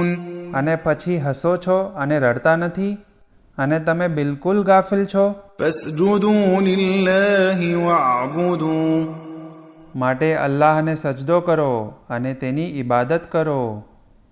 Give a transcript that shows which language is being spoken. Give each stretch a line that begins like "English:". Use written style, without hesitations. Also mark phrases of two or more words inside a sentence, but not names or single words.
Gujarati: અને પછી હસો છો અને રડતા નથી, અને તમે બિલકુલ ગાફિલ છો.
Arabic: فاسجدوا لله واعبدوا
Gujarati: માટે અલ્લાહને સજદો કરો અને તેની ઇબાદત કરો.